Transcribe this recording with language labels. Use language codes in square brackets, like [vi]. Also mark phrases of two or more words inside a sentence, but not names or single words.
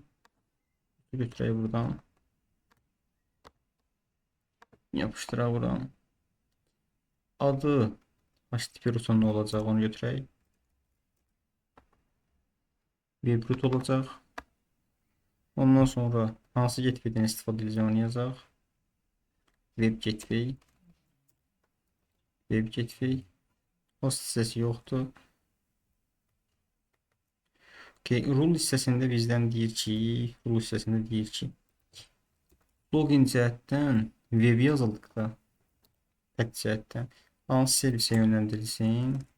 [az] Götürək buradan. Yapışdıraq buradan. Adı [en] HTTP root'un [az] nə olacaq onu götürək. [en] Web root olacaq. [az] Ondan sonra hansı gateway'dən istifadə edəcəm onu yazaq. [en] Web gateway. Web gateway. [az] Host hissəsi yoxdur. Okay, rule hissəsində bizdən deyir ki, login cəhətdən web yazıldıqda tək cəhətdən hansı servisə yönləndirilsin?